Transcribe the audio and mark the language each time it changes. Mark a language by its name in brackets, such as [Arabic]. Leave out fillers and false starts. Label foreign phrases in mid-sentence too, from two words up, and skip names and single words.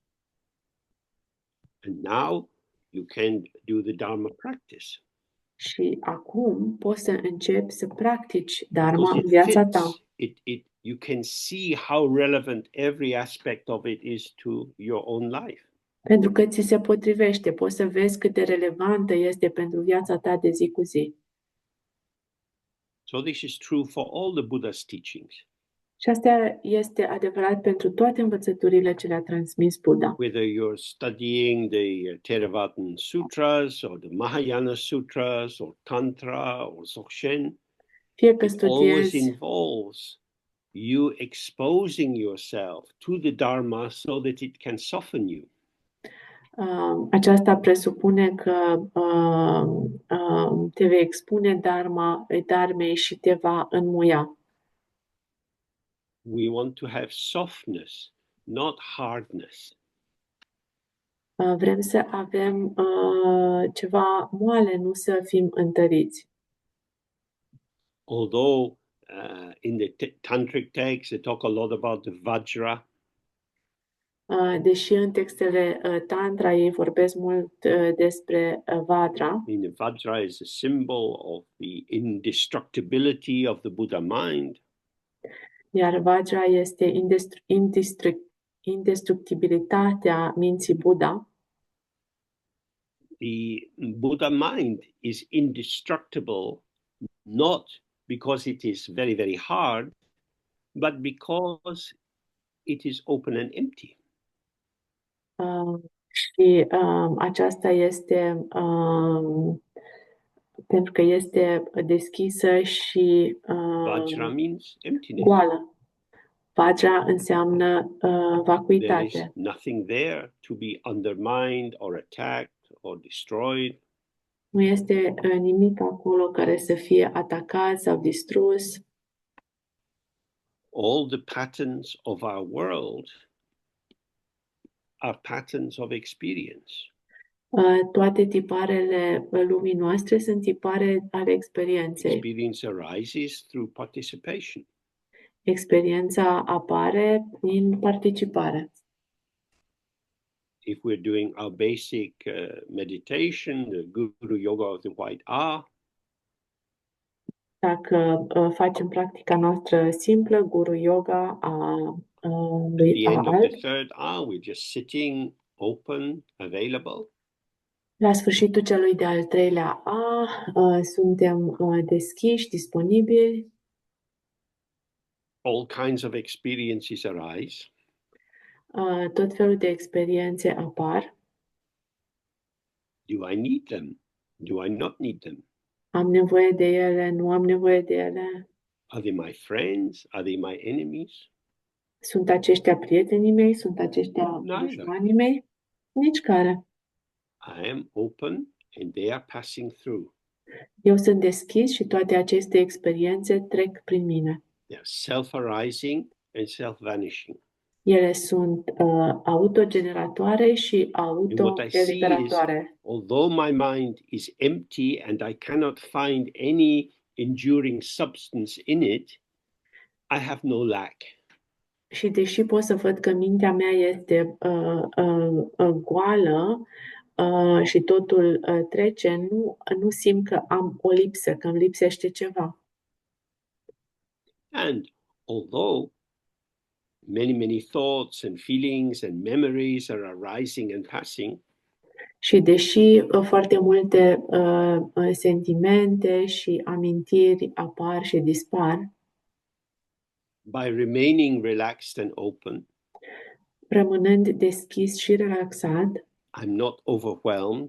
[English] And now you can do the Dharma practice. [Romanian] Și acum poți să începi să practici Dharma [English] Because [Romanian] în [English] it [Romanian] viața ta. [English] fits, you can see how relevant every aspect of it is to your own life. [Romanian] Pentru că ți se potrivește, poți să vezi cât de relevantă este pentru viața ta de zi cu zi. [English] So this is true for all the Buddha's teachings. [Romanian] Și asta este adevărat pentru toate învățăturile ce le-a transmis Buddha. [English] Whether you're studying the Theravada Sutras or the Mahayana Sutras or Tantra or Dzogchen, [Romanian] Fie că [English] it always [Romanian] studiezi, [English] involves you exposing yourself to the Dharma so that it can soften you. [Romanian] aceasta presupune că te vei expune Dharmei și te va înmuia. [English] We want to have softness, not hardness. [Romanian] Vrem să avem ceva moale, nu să fim întăriți. [English] Although in the tantric texts they talk a lot about the Vajra, [Romanian] Deși în textele Tantra ei vorbesc mult despre Vajra, [English] I mean, the Vajra is a symbol of the indestructibility of the Buddha mind. [Romanian] iar Vajra este indestructibilitatea minții Buddha. [English] The Buddha mind is indestructible not because it is very, very hard, but because it is open and empty. [Romanian] Și aceasta este pentru că este deschisă și [English] Vajra means emptiness. [Romanian] goală. Vajra înseamnă [English] There is [Romanian] vacuitate. [English] nothing there to be undermined or attacked or destroyed. [Romanian] Nu este nimic acolo care să fie atacat sau distrus. [English] All the patterns of our world are patterns of experience. [Romanian] Toate tiparele lumii noastre sunt tipare ale experienței. [English] Experience arises through participation. [Romanian] Experiența apare prin participare. [English] If we're doing our basic meditation, the Guru Yoga of the White A, [Romanian] Dacă facem practica noastră simplă, Guru Yoga [English] at [Romanian] lui [English] the end of [Romanian] Alb, [English] the third A, we're just sitting, open, available. [Romanian] la sfârșitul celui de-al treilea suntem deschiși, disponibili, [English] All kinds of experiences arise. [Romanian] tot felul de experiențe apar. [English] Do I need them? Do I not need them? [Romanian] Am nevoie de ele, nu am nevoie de ele. [English] Are they my friends? Are they my enemies? [Romanian] Sunt aceștia prietenii mei? Sunt aceștia dușmanii mei? Nici care. [English] I am open and they are passing through. [Romanian] Eu sunt deschis și toate aceste experiențe trec prin mine. [English] They are self-arising and self-vanishing. [Romanian] Ele sunt autogeneratoare și [English] And what I see is, [Romanian] autoeliberatoare. [English] although my mind is empty and I cannot find any enduring substance in it, I have no lack. [Romanian] Și deși pot să văd că mintea mea este goală și totul trece, nu simt că am o lipsă, că îmi lipsește ceva. [English] And although many thoughts and feelings and memories are arising and passing, [Romanian] Și deși foarte multe sentimente și amintiri apar și dispar, [English] by remaining relaxed and open, [Romanian] rămânând deschis și relaxat, [English] I'm not overwhelmed,